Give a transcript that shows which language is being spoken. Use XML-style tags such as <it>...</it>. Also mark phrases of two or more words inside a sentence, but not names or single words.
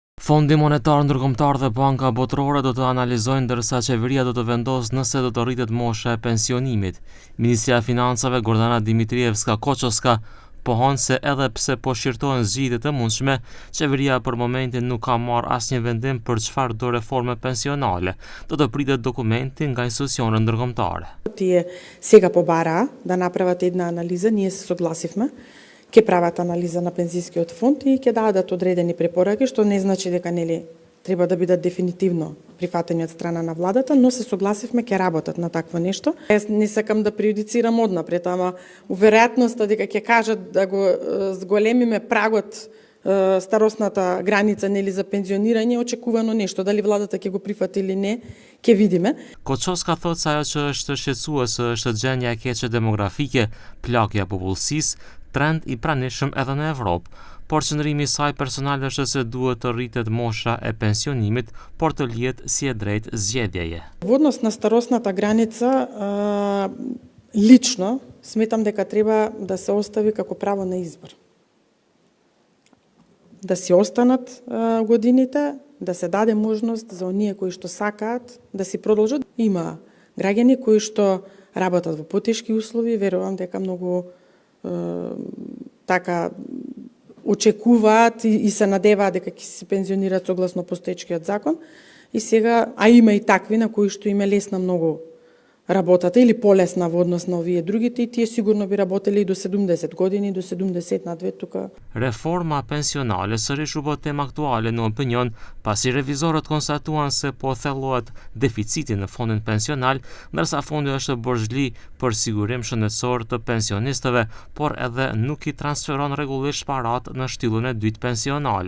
<sq>Fondi Monetar Ndërkombëtar dhe banka botërore do të analizojnë ndërsa qeveria do të vendosë nëse do të rritet mosha e pensionimit. Ministria e Financave Gordana Dimitrievska-Koçoska pohon se edhe pse po shqyrtohen zgjidhjet e mundshme, qeveria për momentin nuk ka marrë asnjë vendim për çfarë do reforme pensionale. Do të pritet dokumenti nga институционet ndërkombëtare.</sq> <mk>Тие сега побара да направат една анализа, ние се согласивме. Ќе прават анализа на пензискиот фонд и ќе дадат одредени препораки, што не значи дека треба да бидат дефинитивно прифатени од страна на владата, но се согласивме ќе работат на такво нешто. Јас не сакам да преюдицирам однапред, ама веројатноста дека ќе кажат да го зголемиме прагот, старосната граница за пензионирање, очекувано нешто, дали владата ќе го прифати или не, ќе видиме.</mk> <sq>Koçoska thot se ajo që është shqetësuese është gjendja e keqe demografike, plagja e popullsisë, trend i pranishëm edhe në Evropë, por qëndrimi i saj personal është se duhet të rritet mosha e pensionimit, por të lihet si e drejtë zgjedhjeje.</sq> <mk>Во однос на старосната граница, лично сметам дека треба да се остави како право на избор. Да си останат годините, да се даде можност за оние кои што сакаат да си продолжат. Има граѓани кои што работат во потешки услови, верувам дека многу така очекуваат и се надеваат дека ќе се пензионираат согласно постоечкиот закон. И сега, а има и такви на кои што им е лесна многу работата или полесна во однос на овие другите, и тие сигурно би работеле и до 70 години, до 72 тука.</mk> <sq>Reforma pensionale sërish u bë temë aktuale në opinion, pasi revizorët konstatuan se po thellohet deficiti në fondin pensional, ndërsa fondi është borxhli për sigurim shëndetësor të pensionistëve, por edhe nuk i transferon rregullisht parat në shtyllën e dytë pensionale.</sq>